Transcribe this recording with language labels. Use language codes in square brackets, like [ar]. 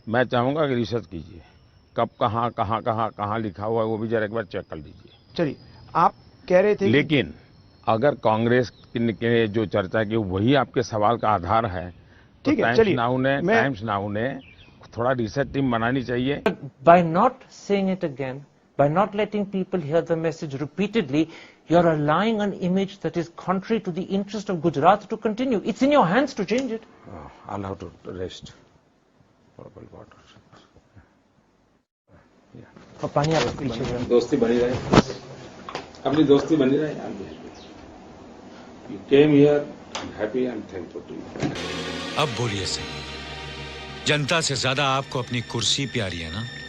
[hi] मैं चाहूंगा कि रिसर्च कीजिए, कब कहाँ लिखा हुआ है वो भी जरा एक बार चेक कर लीजिए। चलिए, आप कह रहे थे लेकिन अगर कांग्रेस के जो चर्चा की वही आपके सवाल का आधार है, तो टाइम्स नाउ ने थोड़ा रिसर्च टीम बनानी चाहिए। [en] By not saying it again, by not letting people hear the message repeatedly, you're allowing an image that is contrary to the interest of Gujarat to continue. It's in your hands to change it. I'll have to rest. Water. [hi] और पानी आप पीछे दोस्ती बनी रहे, अपनी दोस्ती बनी रहे। [en] You came here, I'm happy, I'm thankful to you. [hi] अब बोलिए सही, जनता से ज्यादा आपको अपनी कुर्सी प्यारी है ना?